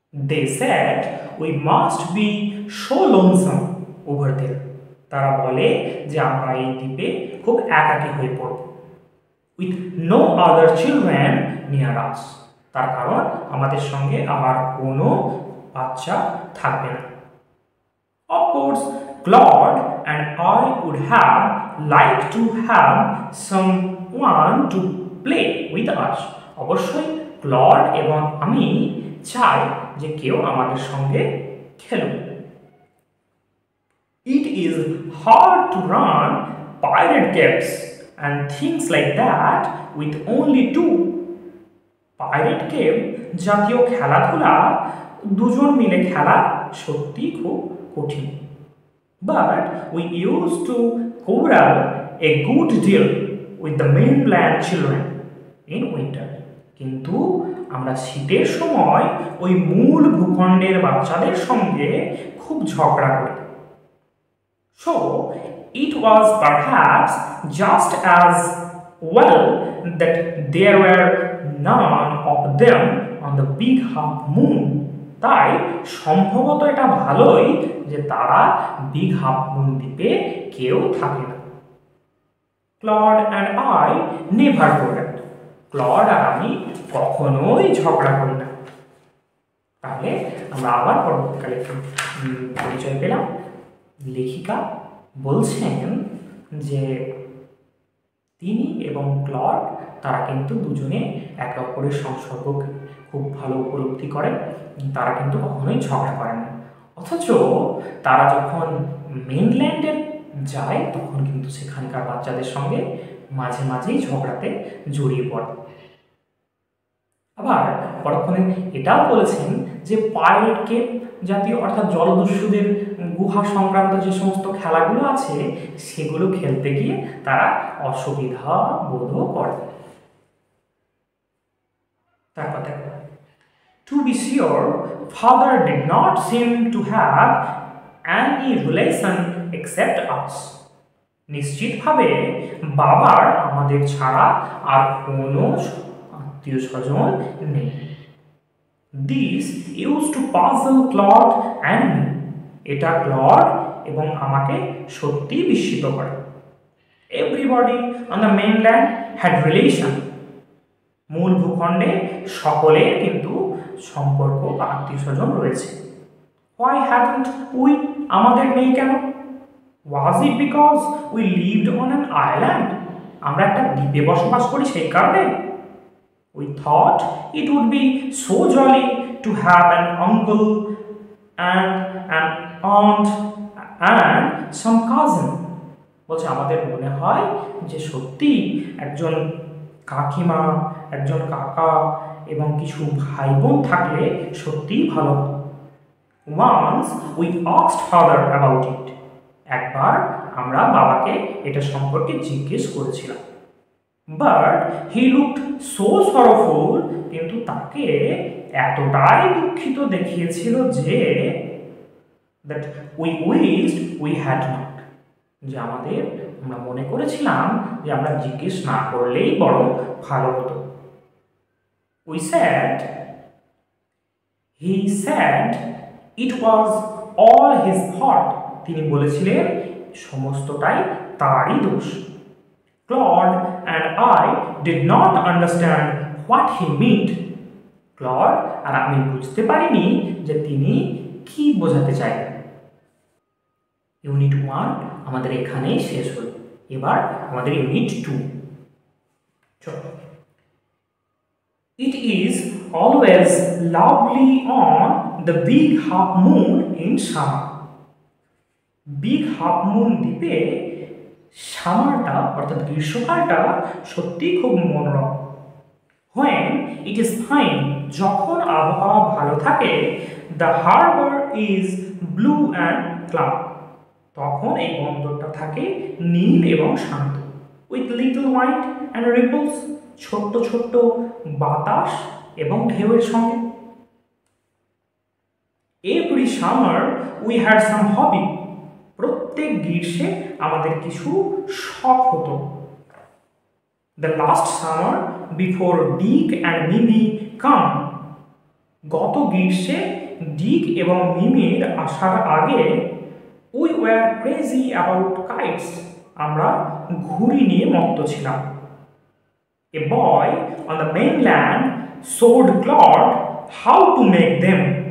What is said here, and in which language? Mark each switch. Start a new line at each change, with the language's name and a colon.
English: They said we must be so lonesome over there.
Bangla: তারা বলে যে আমরা এই দ্বীপে খুব একাকী হয়ে পড়ব।
English: With no other children near us.
Bangla: তার কারণ আমাদের সঙ্গে আমার কোনো বাচ্চা থাকবে না।
English: Of course, Claude and I would have liked to have someone to play with us.
Bangla: অবশ্যই ক্লড এবং আমি চাই যে কেউ আমাদের সঙ্গে খেলুক।
English: It is hard to run pirate caves and things like that with only two.
Bangla: Pirate cave জাতীয় খেলাধুলা দুজন মিলে খেলা সত্যি খুব কঠিন।
English: But we used to quarrel a good deal with the mainland children in winter.
Bangla: কিন্তু আমরা শীতের সময় ওই মূল ভূখণ্ডের বাচ্চাদের সঙ্গে খুব ঝগড়া করি।
English: So it was perhaps just as well that there were none of them on the big half moon.
Bangla: তাই সম্ভবত এটা ভালোই যে তারা বিগ হাফ মুন দ্বীপে কেউ থাকে না।
English: Claude and I never forget.
Bangla: Clod আর আমি কখনোই ঝগড়া করি না। তাহলে আমরা আবার পরবর্তীকালে পরিচয় পেলাম। লেখিকা বলছেন যে তিনি এবং ক্লড তারা কিন্তু দুজনে একে অপরের সংসর্গকে খুব ভালো উপলব্ধি করেন। তারা কিন্তু কখনোই ঝগড়া করেন না। অথচ তারা যখন মেইনল্যান্ডে যায় তখন কিন্তু সেখানকার বাচ্চাদের সঙ্গে মাঝে মাঝেই ঝগড়াতে জড়িয়ে পড়ে। আবার পরক্ষণে এটাও বলেছেন যে পাইরেট কেভ জাতীয় অর্থাৎ জলদস্যুদের গুহা সংক্রান্ত যে সমস্ত খেলাগুলো আছে সেগুলো খেলতে গিয়ে তারা অসুবিধা বোধও করে। তারপর দেখো,
English: to be sure, father did not seem to have any relation except us.
Bangla: নিশ্চিতভাবে বাবার আমাদের ছাড়া আর কোনো আত্মীয় স্বজন নেই।
English: This used to puzzle Claude and me.
Bangla: এটা ক্লড এবং আমাকে সত্যি বিস্মিত করে।
English: Everybody on the mainland had relation.
Bangla: মূল ভূখণ্ডে সকলের কিন্তু সম্পর্ক বা আত্মীয় স্বজন রয়েছে।
English: Why hadn't we?
Bangla: আমাদের নেই কেন?
English: Was it because we lived on an island?
Bangla: আমরা একটা দ্বীপে বসবাস করি সেই কারণে?
English: We thought it would be so jolly to have an uncle and an aunt and some cousin.
Bangla: বলছে আমাদের মনে হয় যে সত্যি একজন কাকিমা, একজন কাকা এবং কিছু ভাই বোন থাকলে সত্যিই ভালো।
English: Once we asked father about it.
Bangla: একবার আমরা বাবাকে এটা সম্পর্কে জিজ্ঞেস করেছিলাম।
English: But he looked so sorrowful.
Bangla: কিন্তু তাকে এতটাই দুঃখিত দেখিয়েছিল যে
English: that we wished we had not.
Bangla: যে আমরা মনে করেছিলাম যে আমরা জিজ্ঞেস না করলেই বরং ভালো হতো।
English: We said He said it was all his fault.
Bangla: তিনি বলেছিলেন সমস্তটাই তারই দোষ।
English: Claude and I did not understand what he meant.
Bangla: Clod আর আমি বুঝতে পারিনি যে তিনি কি বোঝাতে চাইলেন। ইউনিট 1 আমাদের এখানেই শেষ হল। এবার আমাদের ইউনিট 2। চলো।
English: It is always lovely on the big half moon in summer.
Bangla: Big half moon দ্বীপে সামারটা অর্থাৎ গ্রীষ্মকালটা সত্যি খুব মনোরম।
English: When it is fine,
Bangla: যখন আবহাওয়া ভালো থাকে,
English: the harbor is blue and cloud.
Bangla: তখন এই বন্দরটা থাকে নীল এবং শান্ত।
English: With little wind and ripples,
Bangla: ছোট্ট ছোট্ট বাতাস এবং ঢেউয়ের সঙ্গে।
English: Every summer we had some hobby.
Bangla: প্রত্যেক গ্রীষ্মে আমাদের কিছু শখ হতো।
English: The last summer before Dick and Mimi come.
Bangla: গত গ্রীষ্মে ডিক এবং মিমির আসার আগে
English: we were crazy about kites.
Bangla: আমরা ঘুড়ি নিয়ে মত্ত ছিলাম।
English: A boy on the mainland showed Claude how to make them.